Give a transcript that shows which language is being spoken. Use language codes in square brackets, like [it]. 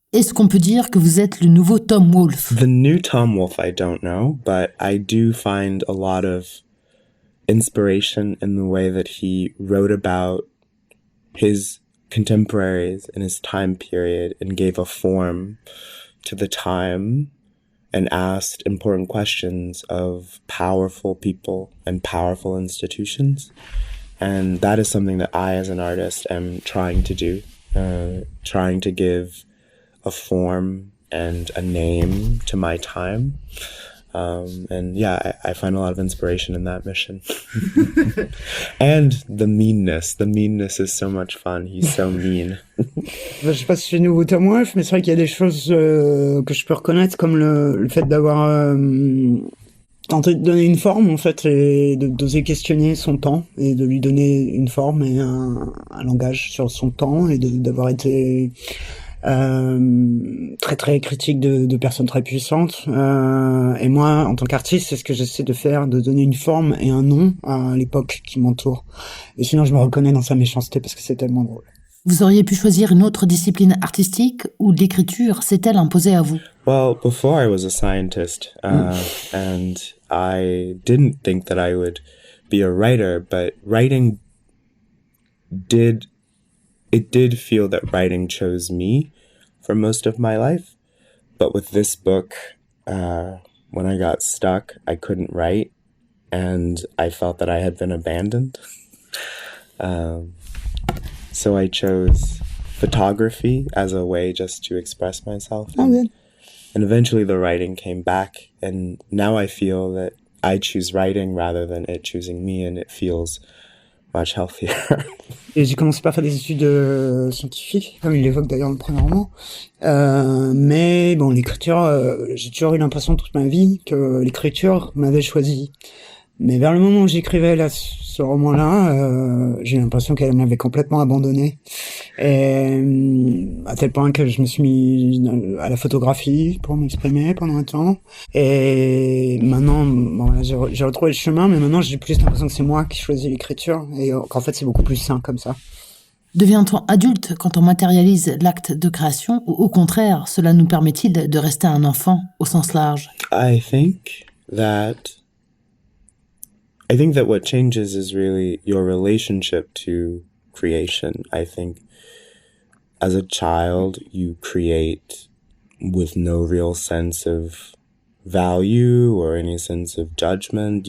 [fr] Est-ce qu'on peut dire que vous êtes le nouveau Tom Wolfe? [en] The new Tom Wolfe, I don't know, but I do find a lot of inspiration in the way that he wrote about his contemporaries in his time period and gave a form to the time and asked important questions of powerful people and powerful institutions. And that is something that I, as an artist, am trying to do, trying to give a form and a name to my time. And yeah, I find a lot of inspiration in that mission. And the meanness is so much fun. He's so mean. [fr] Je sais pas si c'est nouveau Tom Wolfe, mais c'est vrai qu'il y a des choses que je peux reconnaître, comme le fait d'avoir tenté de donner une forme, en fait, et d'oser questionner son temps, et de lui donner une forme et un langage sur son temps, et d'avoir été très très critique de personnes très puissantes, et moi en tant qu'artiste c'est ce que j'essaie de faire, de donner une forme et un nom à l'époque qui m'entoure, et sinon je me reconnais dans sa méchanceté parce que c'est tellement drôle. Vous auriez pu choisir une autre discipline artistique, ou l'écriture s'est-elle imposée à vous? [en] Well, before I was a scientist, and I didn't think that I would be a writer, but writing did feel that writing chose me for most of my life. But with this book, when I got stuck, I couldn't write, and I felt that I had been abandoned. So I chose photography as a way just to express myself. Good. And eventually the writing came back, and now I feel that I choose writing rather than it choosing me, and it feels much healthier. [fr] Et j'ai commencé par faire des études scientifiques, comme il l'évoque d'ailleurs dans le premier roman. Mais bon, l'écriture, j'ai toujours eu l'impression toute ma vie que l'écriture m'avait choisi. Mais vers le moment où j'écrivais là, ce roman-là, j'ai l'impression qu'elle m'avait complètement abandonné. Et à tel point que je me suis mis à la photographie pour m'exprimer pendant un temps. Et maintenant, bon, là, j'ai retrouvé le chemin, mais maintenant j'ai plus l'impression que c'est moi qui choisis l'écriture, et qu'en fait c'est beaucoup plus sain comme ça. Devient-on adulte quand on matérialise l'acte de création, ou au contraire, cela nous permet-il de rester un enfant au sens large? [en] I think that what changes is really your relationship to creation. I think as a child, you create with no real sense of value or any sense of judgment.